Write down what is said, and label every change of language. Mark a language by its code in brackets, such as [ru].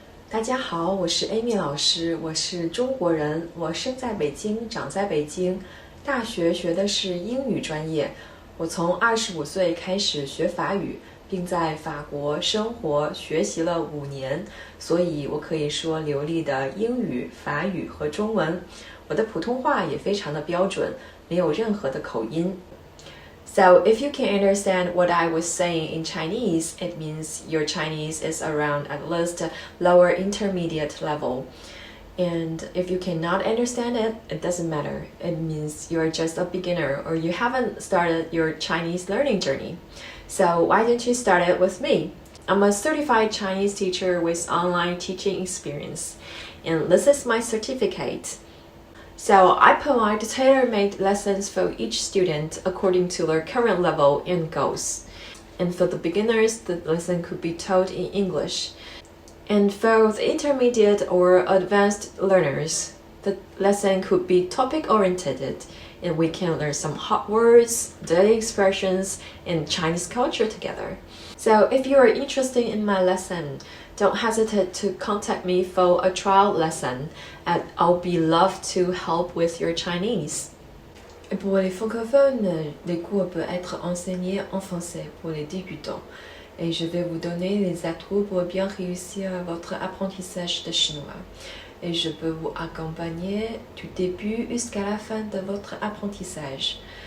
[zh] 大家好，我是 Amy 老师，我是中国人，我生在北京，长在北京，大学学的是英语专业。我从25岁开始学法语，并在法国生活学习了5年，所以我可以说流利的英语、法语和中文。我的普通话也非常的标准，没有任何的口音。 [en] So if you can understand what I was saying in Chinese, it means your Chinese is around at least lower intermediate level. And if you cannot understand it, it doesn't matter. It means you're just a beginner or you haven't started your Chinese learning journey. So why don't you start it with me? I'm a certified Chinese teacher with online teaching experience, and this is my certificate. So I provide tailor-made lessons for each student according to their current level and goals. And for the beginners, the lesson could be taught in English. And for the intermediate or advanced learners, the lesson could be topic-oriented, and we can learn some hot words, daily expressions, and Chinese culture together. So if you are interested in my lesson, don't hesitate to contact me for a trial lesson, and I'll be love to help with your Chinese. [fr] Et pour les francophones, les cours peuvent être enseignés en français pour les débutants. Et je vais vous donner les atouts pour bien réussir votre apprentissage de chinois. Et je peux vous accompagner du début jusqu'à la fin de votre apprentissage.